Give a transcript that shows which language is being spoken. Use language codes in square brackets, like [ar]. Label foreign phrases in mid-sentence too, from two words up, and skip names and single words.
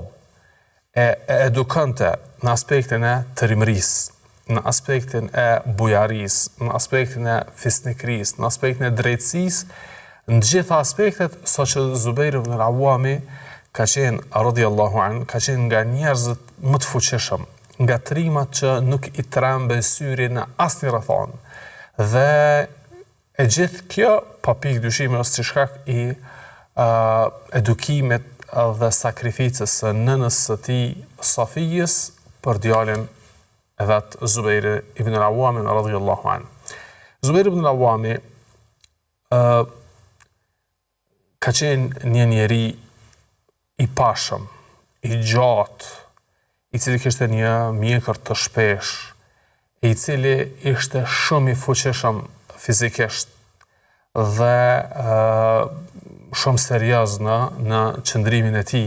[sq] E edukante në aspektin e trimërisë, në aspektin e bujarisë, në aspektin e fisnikrisë, në aspektin e drejtësisë, në gjitha aspektet, sa që Zubair ibn al-Awwami ka qenë, [ar] رضي الله عنه, [sq] ka qenë nga njerëzit më të fuqishëm, nga trimat që nuk i trembe syri në asnjë rrethon. Dhe e gjithë kjo, pa pikë dyshime, është si shkak i edukimit dhe sakrificës së nënës së tij Safijës për djalin e vet Zubair ibn al-Awwami [ar] رضي الله عنه. [sq] Zubair ibn al-Awwami ka qenë një njeri i pashëm, i gjatë, i cili kishte një mjekër të shpesh, i cili ishte shumë i fuqishëm fizikisht dhe shumë serioz në qëndrimin e tij.